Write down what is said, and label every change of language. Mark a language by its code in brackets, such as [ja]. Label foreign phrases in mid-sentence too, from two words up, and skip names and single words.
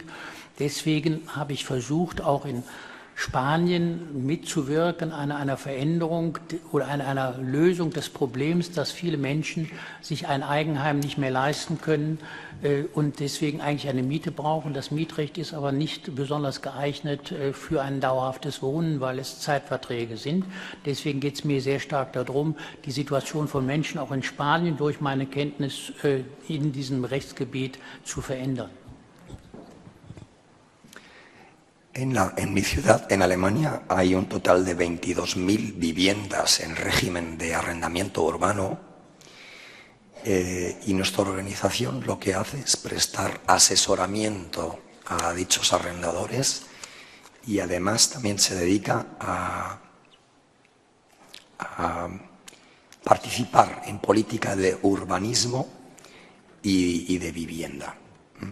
[de] Deswegen habe ich versucht, auch in Spanien mitzuwirken an einer Veränderung oder an einer Lösung des Problems, dass viele Menschen sich ein Eigenheim nicht mehr leisten können und deswegen eigentlich eine Miete brauchen. Das Mietrecht ist aber nicht besonders geeignet für ein dauerhaftes Wohnen, weil es Zeitverträge sind. Deswegen geht es mir sehr stark darum, die Situation von Menschen auch in Spanien durch meine Kenntnis in diesem Rechtsgebiet zu verändern. [es] En mi ciudad, en Alemania, hay un total de 22.000 viviendas en régimen de arrendamiento urbano y nuestra organización lo que hace es prestar asesoramiento a dichos arrendadores y además también se dedica a participar en política de urbanismo y de vivienda.